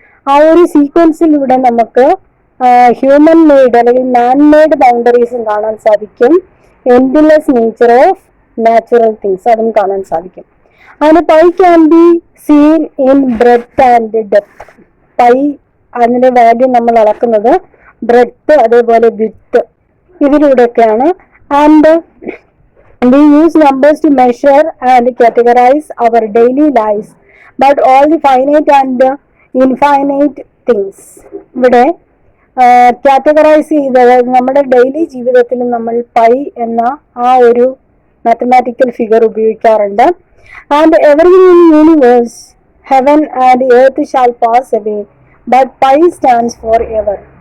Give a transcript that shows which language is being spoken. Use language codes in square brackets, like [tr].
[ml] ആ ഒരു സീക്വൻസിലൂടെ നമുക്ക് ഹ്യൂമൻ മെയ്ഡ് അല്ലെങ്കിൽ മാൻ മെയ്ഡ് ബൗണ്ടറീസും കാണാൻ സാധിക്കും. [en] endless nature of natural things [ml] അതും കാണാൻ സാധിക്കും. [en] And pi can be seen in breadth and depth. [ml] Pi അതിന്റെ വാല്യൂ നമ്മൾ അളക്കുന്നത് ബ്രെഡ്ത്ത് അതേപോലെ width ഇതിലൂടെയൊക്കെയാണ്. [en] And we use numbers to measure and categorize our daily lives, but all the finite and infinite things. [ml] ഇവിടെ categorise ചെയ്ത് നമ്മുടെ daily ജീവിതത്തിൽ നമ്മൾ pi എന്ന ആ ഒരു മാത്തമാറ്റിക്കൽ ഫിഗർ ഉപയോഗിക്കാറുണ്ട്. [en] And everything in universe heaven and earth shall pass away but pi stands forever.